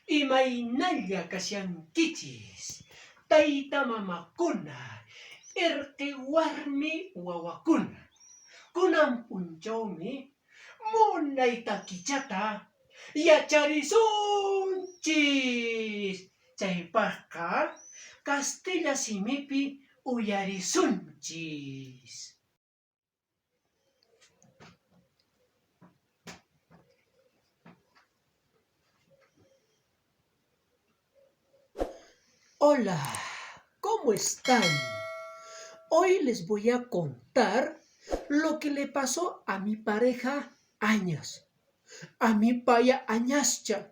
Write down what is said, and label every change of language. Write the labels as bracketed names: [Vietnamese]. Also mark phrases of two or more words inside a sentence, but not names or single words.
[Quechua] Imaynalla kashankichis, tayta mamakuna, irqi warmi wawakuna. Kunan punchawmi munayta kichata yacharisunchis. Chaypaqqa Castilla simipi uyarisunchis. [Spanish] Hola, ¿cómo están? Hoy les voy a contar lo que le pasó a mi pareja Añas, a mi paya Añascha.